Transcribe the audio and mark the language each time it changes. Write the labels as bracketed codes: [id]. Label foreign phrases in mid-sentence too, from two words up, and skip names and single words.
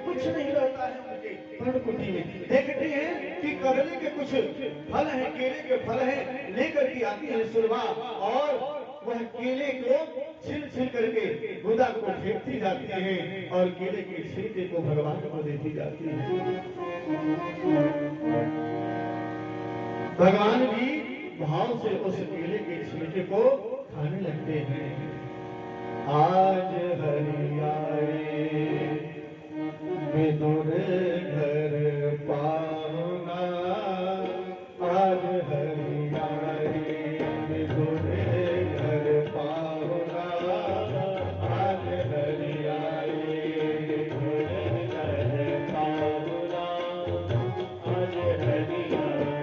[hi] कुछ नहीं रहता है उनके पर्णकुटी में। देखते हैं कि कदले के कुछ फल हैं, केले के फल हैं, लेकर के आती है सुरभा और वह केले को छिल छिल करके गुदा को फेंकती जाती है और केले के छिलके को भगवान को देती जाती है। भगवान भी भाव से उस केले के छिलके को खाने लगते हैं। आज हरियाए विदुर घर पाहुना, आज हरियाए विदुर घर पाहुना, आज हरियाए विदुर घर पाहुना, आज हरियाए।